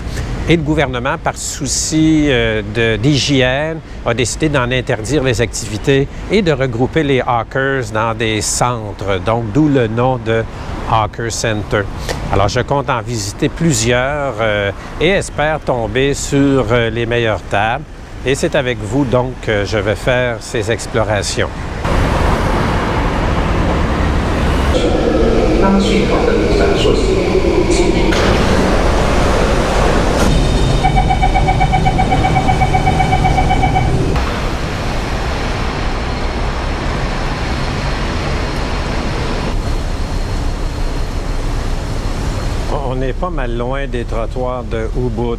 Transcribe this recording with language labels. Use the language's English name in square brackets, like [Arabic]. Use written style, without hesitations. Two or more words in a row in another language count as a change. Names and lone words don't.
[French] Et le gouvernement, par souci d'hygiène, a décidé d'en interdire les activités et de regrouper les hawkers dans des centres. Donc, d'où le nom de Hawker Center. Alors, je compte en visiter plusieurs et espère tomber sur les meilleures tables. Et c'est avec vous, donc, que je vais faire ces explorations. [Chinese] 当讯号的闪烁时，请 [French] On est pas mal loin des trottoirs de Ubud.